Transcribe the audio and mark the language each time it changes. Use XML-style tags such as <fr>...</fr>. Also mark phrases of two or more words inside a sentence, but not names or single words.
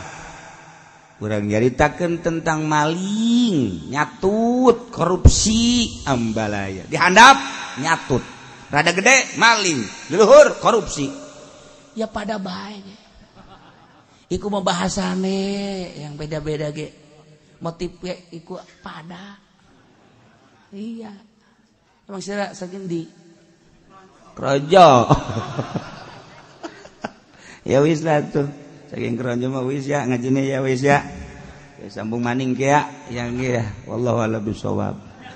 <su>Urang nyaritakeun tentang maling, nyatut, korupsi, ambalaya. Dihandap nyatut. Rada gede maling, leluhur korupsi.</su> <jv>Ya pada bae ge. Iku mah bahasane yang beda-beda ge. Motif ge iku pada. Iya. Emang sira saking di Krojo. Ya wis lah tuh. Saking Krojo mah wis ya ngajine ya wis ya. Sambung maning ge ya yang ge ya.</jv> <ar>والله أعلم بالصواب.</ar>